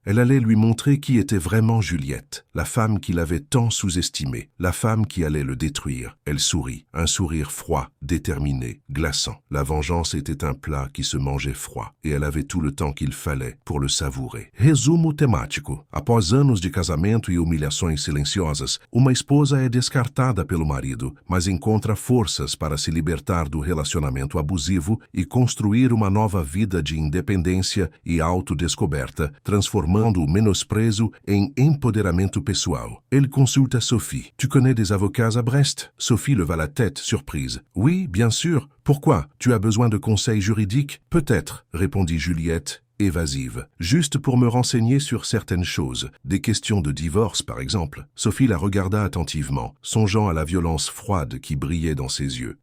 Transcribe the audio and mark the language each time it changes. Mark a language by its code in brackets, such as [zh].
[fr] Elle allait lui montrer qui était vraiment Juliette, la femme qu'il avait tant sous-estimée, la femme qui allait le détruire. Elle sourit, un sourire froid, déterminé, glaçant. La vengeance était un plat qui se mangeait froid, et elle avait tout le temps qu'il fallait pour le savourer. [pt] Resumo temático. Após anos de casamento e humilhações silenciosas, uma esposa é descartada pelo marido, mas encontra forças para se libertar do relacionamento abusivo e construir uma nova vida de independência e autodescoberta, transformando o menosprezo em empoderamento pessoal. [fr] Elle consulta Sophie. Tu connais des avocats à Brest? Sophie leva la tête, surprise. Oui, bien sûr. Pourquoi? Tu as besoin de conseils juridiques? Peut-être, répondit Juliette, évasive. Juste pour me renseigner sur certaines choses, des questions de divorce par exemple. Sophie la regarda attentivement, songeant à la violence froide qui brillait dans ses yeux.